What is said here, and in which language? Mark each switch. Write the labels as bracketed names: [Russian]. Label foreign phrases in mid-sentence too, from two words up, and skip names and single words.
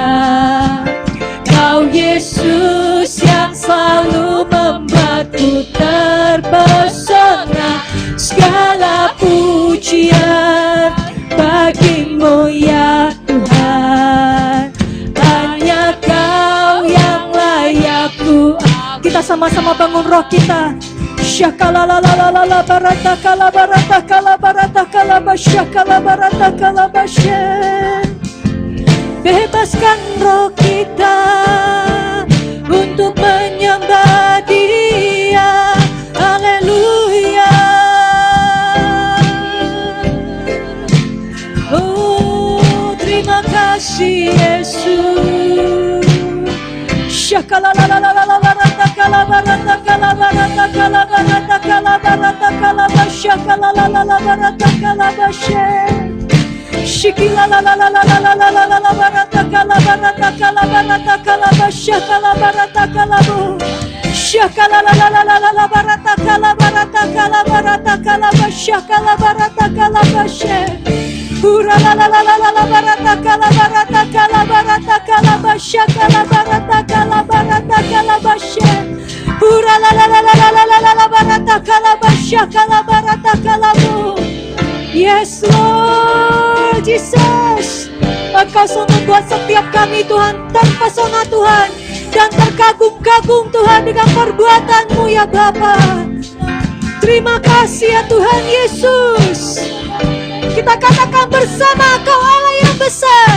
[Indonesian] Kau Yesus yang selalu membuatku terpesona. Segala pujian bagi-Mu ya Tuhan. Hanya Kau yang layak ku. Kita sama-sama bangun roh kita. Shakalalalala barata kala barata kala barata kala basyakala barata kala basye. Bebaskan roh kita untuk menyembah Dia. Haleluya. Oh, terima kasih Yesus. Shakalalalala barata kala barata kala barata kala barata kala barata kala basyakalalalala barata kala basye. Shikila la la la la la la la la la la barata kala basyakala barata kala bu. Shakala la la la la la la barata kala basyakala barata kala basye. Pura la la la la la la barata kala basyakala barata kala basye. Pura la la la la la la la la barata kala basyakala barata kala bu. [English] Yes Lord Jesus, [Indonesian] Engkau sungguh membuat setiap kami Tuhan terpesona Tuhan, dan terkagum-kagum Tuhan dengan perbuatan-Mu ya Bapa. Terima kasih ya Tuhan Yesus. Kita katakan bersama, Kau Allah yang besar.